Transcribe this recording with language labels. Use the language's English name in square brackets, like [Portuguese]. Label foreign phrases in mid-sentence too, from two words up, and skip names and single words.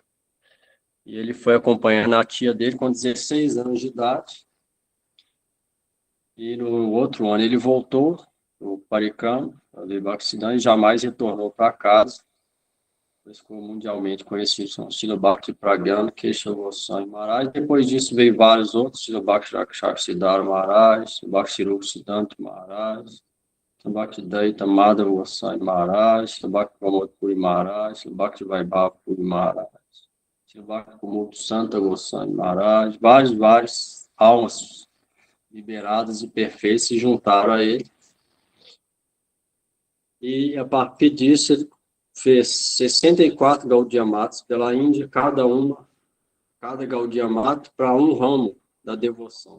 [Portuguese] E ele foi acompanhando a tia dele com 16 anos de idade. E no outro ano ele voltou o Parikama, o Bhaktisiddhanta, e jamais retornou para casa. Ficou mundialmente conhecido, são Srila Bhakti Pragana Keshav Goswami Maharaj. Depois disso veio vários outros, Srila Bhakti Rakshaksidhara Maharaj, Bhakti Rupa Siddhanta Maharaj, Bhakti Daita Madhava Goswami Maharaj, Bhakti Pramod Puri Maharaj, Bhakti Vaibhava Puri Maharaj, Bhakti Kumudra Santa Goswami Maharaj, várias almas liberadas e perfeitas se juntaram a ele. E a partir disso ele fez 64 Gaudiya Matas pela Índia, cada Gaudiya Mata para um ramo da devoção.